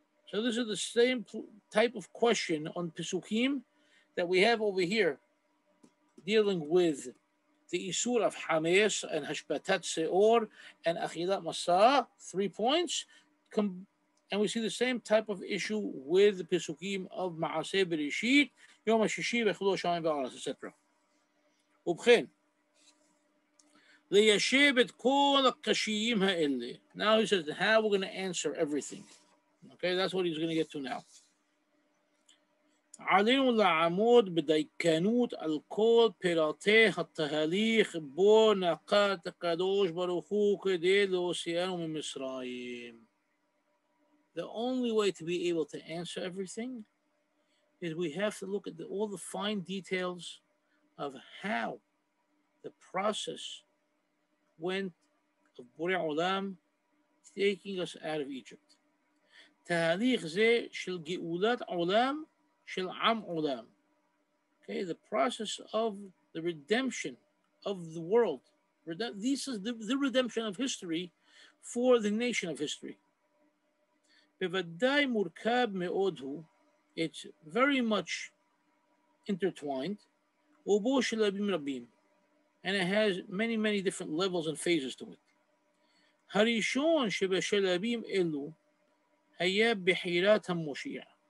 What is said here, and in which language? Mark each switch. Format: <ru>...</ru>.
<en>So this is the same type of question on Pesukim that we have over here, dealing with the Isur of Hames and Hashbatat Seor and Achilat Masa, 3 points, And we see the same type of issue with the Pesukim of Ma'aseh Bereshit, Yom HaShishi v'chulu Hashamayim v'aretz, etc.</en> <he>ובכן, ליישב את כל הקשיים האלה.</he> <en>Now he says how we're going to answer everything. Okay, that's what he's going to get to now.</en> <he>علينا לעמוד בדייקנות על כל פרטי התהליך בו נקט הקדוש ברוך הוא כדי להוציאנו ממצרים.</he> <en>The only way to be able to answer everything is we have to look at all the fine details of how the process went of Borei Olam taking us out of Egypt.</en> <he>תהליך זה של גאולת עולם של עם עולם.</he> <en>Okay, the process of the redemption of the world. This is the redemption of history for the nation of history.</en> <he>בוודאי מורכב מאוד הוא,</he> <en>it's very much intertwined,</en> <he>ובו שלבים רבים,</he> <en>and it has many, many different levels and phases to it.</en> <he>הראשון שבשלבים אלו היה בחירת המושיע.</he>